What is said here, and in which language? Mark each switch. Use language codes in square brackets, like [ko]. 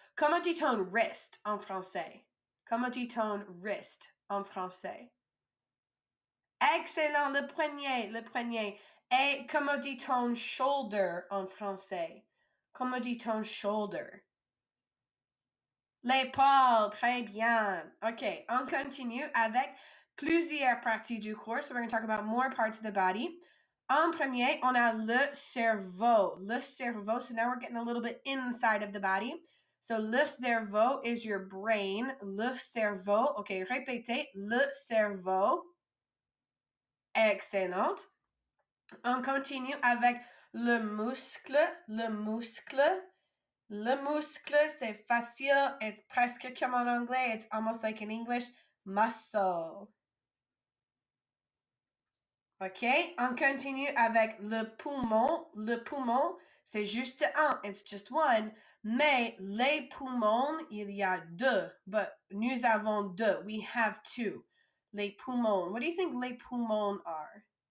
[fr] Comment dit-on wrist en français? Comment dit-on wrist en français? Excellent. Le poignet. Le poignet. Et comment dit-on shoulder en français? Comment dit-on shoulder? L'épaule, très bien. OK, on continue avec plusieurs parties du cours. [en] So we're going to talk about more parts of the body. [fr] En premier, on a le cerveau. [en] Le cerveau, so now we're getting a little bit inside of the body. So le cerveau is your brain. [fr] Le cerveau. OK, répétez. Le cerveau. Excellent. On continue avec le muscle. Le muscle. Le muscle, c'est facile. It's presque comme en anglais. [en] It's almost like in English. Muscle. OK? [fr] On continue avec le poumon. Le poumon, c'est juste un. [en] It's just one. [fr] Mais les poumons, il y a deux. But nous avons deux. [en] We have two. [fr] Les poumons. [en] What do you think les poumons are?